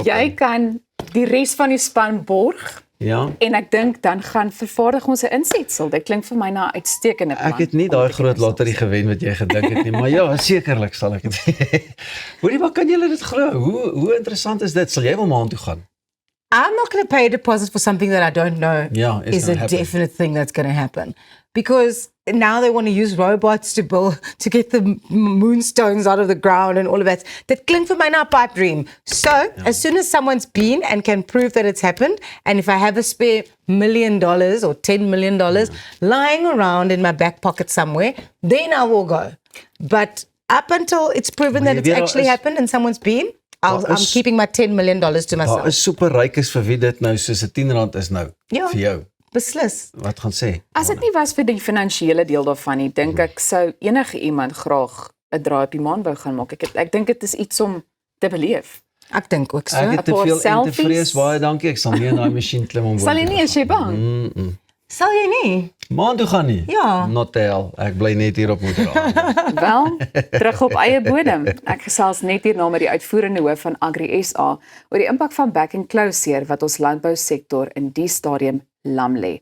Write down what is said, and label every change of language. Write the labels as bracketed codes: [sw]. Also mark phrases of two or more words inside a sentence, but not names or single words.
[af] So jy kan die res van die span borg. Ja. En ek dink dan gaan vervaardig ons 'n insetsel. Dit klink vir my na 'n uitstekende plan. Ek het nie daai groot lottery gewen wat jy gedink het nie, maar ja, sekerlik sal ek dit. Hoorie, maar kan julle dit glo? Hoe interessant is dit? Sal jy wel maan toe gaan? [en] I'm not going to pay a deposit for something that I don't know Yeah, it's is a gonna happen. definite thing that's going to happen. Because now they want to use robots to get the moonstones out of the ground and all of that. [af] That klinkt vir my na 'n [en] pipe dream. So, as soon as someone's been and can prove that it's happened, and if I have a spare $1 million or $10 million lying around in my back pocket somewhere, then I will go. But up until it's proven [af] Maar [en] that [af] jy [en] it's [af] weet, [en] actually [af] daar is- [en] happened and someone's been, I'm [af] is- [en] keeping my $10 million to myself. [af] Daar is superrykes vir wie dit nou soos 'n R10 is nou Ja. vir jou. Beslis. Wat gaan sê? As dit nie was vir die finansiële deel daarvan nie, dink ek sou enige iemand graag 'n draai op die maan wou gaan maak. Ek dink dit is iets om te beleef. Ek dink ook so. Ek het te paar veel en te selfies. vrees, baie dankie. Ek sal nie in daai masjien klim om Sal jy nie as jy bang? Sal jy nie? Maan toe gaan nie. Ja. [en] Not hell. [af] Ek bly net hier op Moederaan. Wel, terug op eie bodem. Ek gesels net hierna met die uitvoerende hoof van Agri SA oor die impak van [en] back and closure [af] wat ons landbousektor in die stadium lam lê.